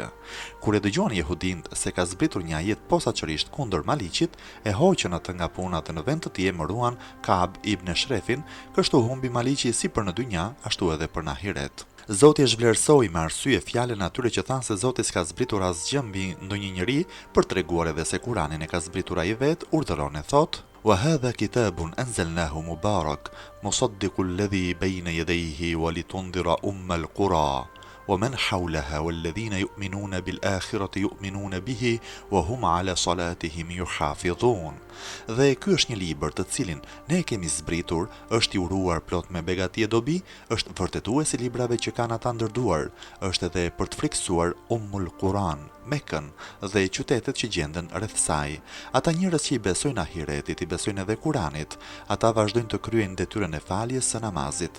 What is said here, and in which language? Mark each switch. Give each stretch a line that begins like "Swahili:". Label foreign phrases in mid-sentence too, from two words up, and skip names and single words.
Albanian: Kur e dëgjuan jehudinët se ka zbritur një ajet posaçërisht kundër Maliqit, e hoqën atë nga puna dhe në vend të tij emëruan Ka'b ibn Shrefin, kështu humbi Maliqi si për në dynja, ashtu edhe për në ahiret. Zoti e zhvlerësoi me arsye fjalën atyre që thanë se Zoti s'ka zbritur asgjë mbi ndonjë njeri, për treguar edhe se Kuranin e ka zbritur ai vetë, urdhëron e thotë:
Arabic: "وهذا كتاب أنزلناه مبارك مصدق الذي بين يديه ولتنذر أم القرى ومن حولها والذين يؤمنون بالآخرة يؤمنون به وهم على صلاتهم يحافظون."
Albanian: Dhe ky është një libër të cilin ne kemi zbritur, është I uruar plot me begati e dobi, është vërtetues I librave që kanë ata ndërduar, është edhe për të friksuar Ummul Quran, Mekën dhe qytetet që gjenden rreth saj. Ata njerëz që I besojnë ahiretit, I besojnë edhe Kuranit, ata vazhdojnë të kryejnë detyrën e faljes së namazit.